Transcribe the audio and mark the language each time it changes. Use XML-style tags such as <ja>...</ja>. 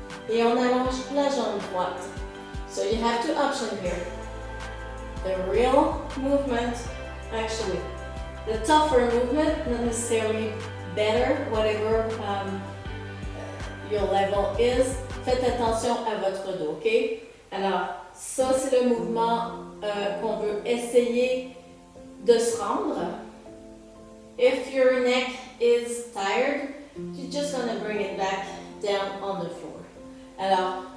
<fr>Et on allonge la jambe droite.</fr> <en>So you have two options here. The real movement, actually, the tougher movement, not necessarily better, whatever your level is.</en> <fr>Faites attention à votre dos, ok? Alors, ça c'est le mouvement qu'on veut essayer de se rendre.</fr> <en>If your neck is tired, you're just gonna bring it back down on the floor. Alors,</en>